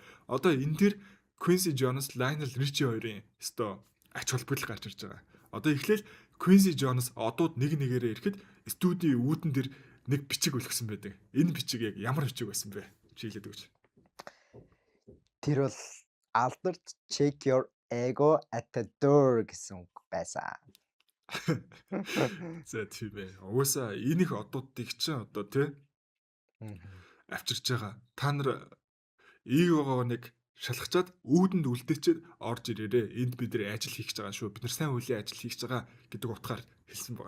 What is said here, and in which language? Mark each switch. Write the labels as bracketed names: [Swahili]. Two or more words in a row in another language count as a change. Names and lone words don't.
[Mongolian] Одоо энэ дэр Quincy Jones, Lionel Richie хоёрын өстой ач холбогдол гарч ирж байгаа. Одоо эхлээл Quincy Jones одууд нэг нэгээрээ ирэхэд студийн үүдэн дээр нэг бичиг өлгсөн байдаг. Энэ бичиг яг ямар бичиг байсан бэ? Чи хэлээд өгч. Тэр бол Albert [English] check your ego at the door [Mongolian] гэсэн үг байсан. За тийм ээ. Угаасаа энэ их одуудыг чинь одоо тий авчирч байгаа. Та нар эгогоо нэг шалгачаад үүдэнд үлдээчээд орж ирээрээ. Энд бид нэр ажил хийх гэж байгаа шүү. Бид нар сайн үеийн ажил хийх гэж байгаа гэдэг утгаар хэлсэн байгаа.